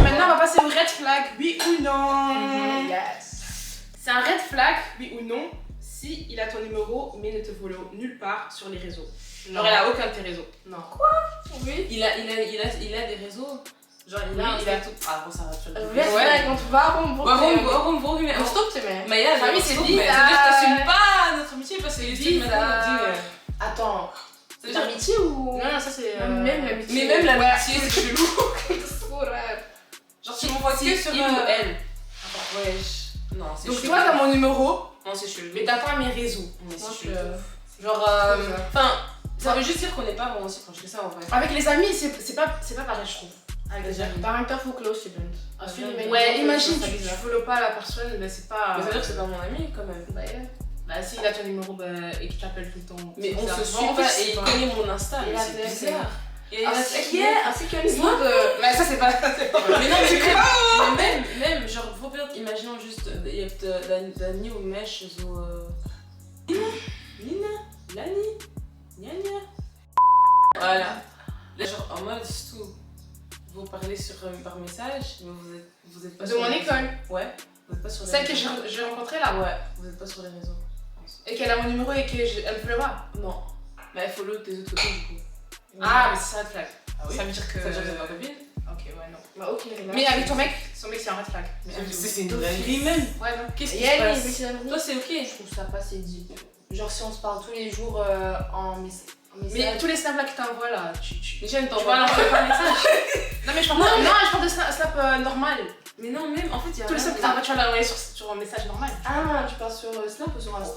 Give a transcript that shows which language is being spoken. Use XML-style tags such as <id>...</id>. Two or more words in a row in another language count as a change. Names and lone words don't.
<fr>Maintenant, on va passer au</fr> <en>red flag,</en> <fr>oui ou non. Yes. C'est un</fr> <en>red flag,</en> <fr>oui ou non, si il a ton numéro mais ne te follow nulle part sur les réseaux. Genre, il a aucun de tes réseaux. Non. Oui. Il a des réseaux. Genre, il a Oui, un il a statut. Ah, bon, ça va, tu vas le Red dire. flag, quand tu vas</fr> <nl>Waarom volg je mij? On stop te met.</nl> <fr>Mais il y a Ah oui, des c'est réseaux, mais ça bizarre. veut dire que t'assumes pas notre amitié parce que les filles maintenant Bizarre. on dit. Attends, Ça veut c'est dire. l'amitié ou. Non, ça c'est. Même l'amitié. Mais même l'amitié, c'est chelou. Genre, Tu m'envoies que sur il ou elle. Wesh. Non, c'est Donc, chelou. toi, t'as mon numéro, Non, c'est chelou. mais t'as pas mes réseaux. Mais Moi, c'est je- chelou. Genre, Enfin, ça veut juste dire qu'on n'est pas vraiment aussi proches que ça en vrai. avec les amis, c'est pas pareil, je trouve. Avec des C'est-à-dire-</fr> <nl>Daar hangt af hoe close je bent. Als jullie met</nl> <fr>Ouais, imagine, ça tu bizarre. follow pas la personne, mais c'est pas. Mais ça veut dire que c'est pas mon ami quand même. Bah, ja. Bah, s'il a ton numéro et qu'il t'appelle tout le temps. Mais c'est on bizarre. se Bon, suit en pas fait, et il c'est connaît mon Insta, mais Ja, c'est c'est bizarre. Et</fr> <nl>Als</nl> <fr>c'est</fr> <nl>ik als ik jullie Snap? niet...</nl> <fr>Mais ça, c'est pas. Mais non, mais même, genre, bijvoorbeeld, imaginons juste,</fr> <nl>je hebt de nieuwe mesh, zo...</nl> <fr>Nina, Lani, Nyanya. Voilà. Là, genre, en mode, c'est tout. Vous parlez par message, mais vous êtes pas De sur mon les école. réseaux. Ouais, vous êtes pas sur les Celle que réseaux. j'ai rencontrée là. Ouais, vous êtes pas sur les réseaux. Et qu'elle a mon numéro et qu'elle me follow pas. Non. Mais elle follow tes autres copines, du coup. Ah, mais c'est ça,</fr> <en>red flag.</en> <fr>Ah oui. Ça veut dire que. Ça veut dire que c'est ma copine. Ok, ouais, non.</fr> <nl>Maar ook in relatie.</nl> <fr>Mais avec ton mec, c'est un</fr> <en>red flag.</en> <fr>C'est une dinguerie même. Ouais, non. Qu'est-ce qui se</fr> <nl>Jij niet,</nl> <fr>passe?</fr> <nl>weet je dat nog</nl> <fr>Toi,</fr> <nl>niet?</nl> <fr>c'est ok. Je trouve ça pas c'est deep. Genre si on se parle tous les jours en message. Mais tous les snaps là que t'envoies là, Mais j'aime tu t'en vas leur faire un message. Non, mais je parle pas. Non, je parle de snap normal. Mais non, même, en fait, il y a Tous les snaps que t'envoies, tu vas l'envoyer sur un message normal. Ah, tu parles sur Snap ou sur Insta?</fr>